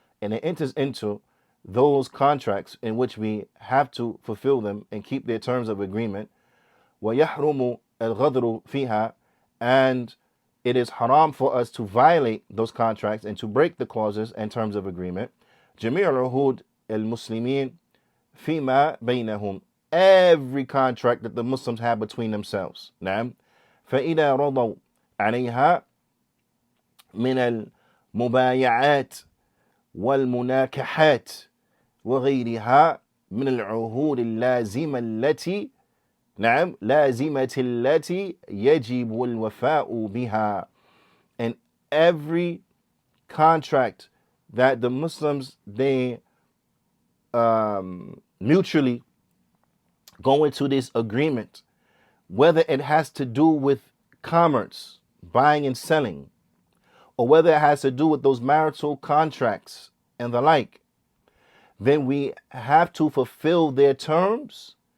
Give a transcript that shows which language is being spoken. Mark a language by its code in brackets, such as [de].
[en] And it enters into those contracts in which we have to fulfill them and keep their terms of agreement. [ar] وَيَحْرُمُ الْغَدْرُ فِيهَا. [en] And it is haram for us to violate those contracts and to break the clauses and terms of agreement. [ar] جميع العهود المسلمين فيما بينهم. [en] Every contract that the Muslims have between themselves. [ar] نعم. فإذا رضوا عليها من المبايعات والمناكحات وغيرها من العهود اللازمة التي نعم لازمة التي يجب الوفاء بها. [en] And every contract that the Muslims they mutually go into this agreement, whether it has to do with commerce, buying and selling, or whether it has to do with those marital contracts and the like, then we have to fulfill their terms.